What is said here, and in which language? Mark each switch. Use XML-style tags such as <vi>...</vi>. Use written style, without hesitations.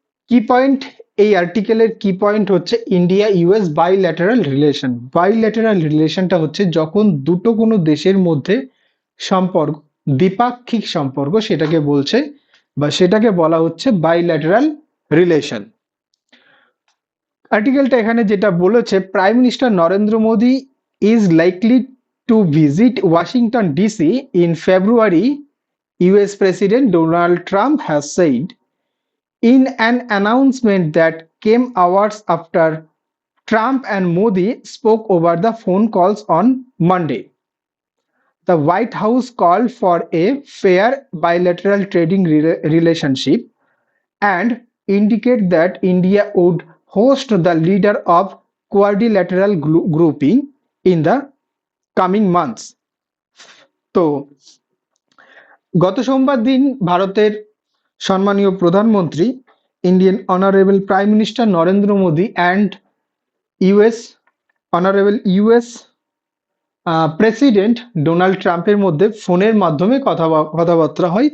<bn>কি পয়েন্ট এই আর্টিকেলের কি পয়েন্ট হচ্ছে India US bilateral relation. Bilateral রিলেশনটা হচ্ছে যখন দুটো কোনো দেশের মধ্যে সম্পর্ক, দ্বিপাক্ষিক সম্পর্ক, সেটাকে বলছে বা সেটাকে বলা হচ্ছে বাইল্যাটারাল রিলেশন। আর্টিকেলটা এখানে যেটা বলেছে,</bn> <en>Prime minister Narendra Modi is likely to visit Washington DC in February, US President Donald Trump has said in an announcement that came hours after Trump and Modi spoke over the phone calls on Monday. The White House called for a fair bilateral trading relationship and indicate that India would host the leader of quadrilateral grouping in the coming months.</en> <bn>তো গত সোমবার দিন ভারতের সম্মানীয় প্রধানমন্ত্রী, Indian honourable prime minister Narendra Modi and honourable US president Donald ট্রাম্পের মধ্যে ফোনের মাধ্যমে কথাবার্তা হয়।</bn>